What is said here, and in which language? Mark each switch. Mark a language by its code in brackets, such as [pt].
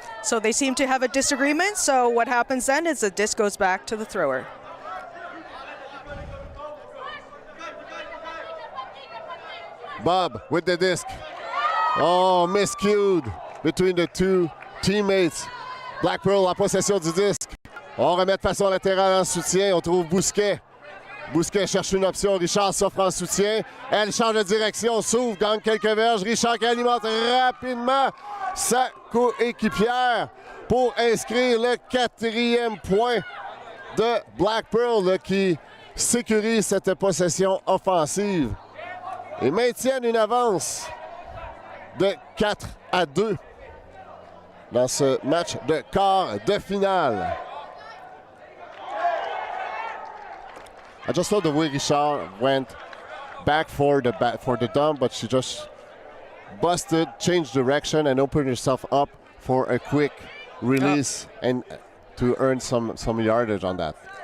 [en] So they seem to have a disagreement, so what happens then is the disc goes back to the thrower. Bob with the disc. Oh, miscued between the two teammates. [fr] Blackpearl en possession du disque. On remet de façon latérale en soutien. On trouve Bousquet. Bousquet cherche une option. Richard s'offre en soutien. Elle change de direction, s'ouvre, gagne quelques verges. Richard qui alimente rapidement sa coéquipière pour inscrire le 4e point de Blackpearl qui sécurise cette possession offensive et maintiennent une avance de 4-2 dans ce match de quart de finale. [en] I just thought the way Richard went back for the dump, but she just busted, changed direction, and opened herself up for a quick release and to earn some yardage on that.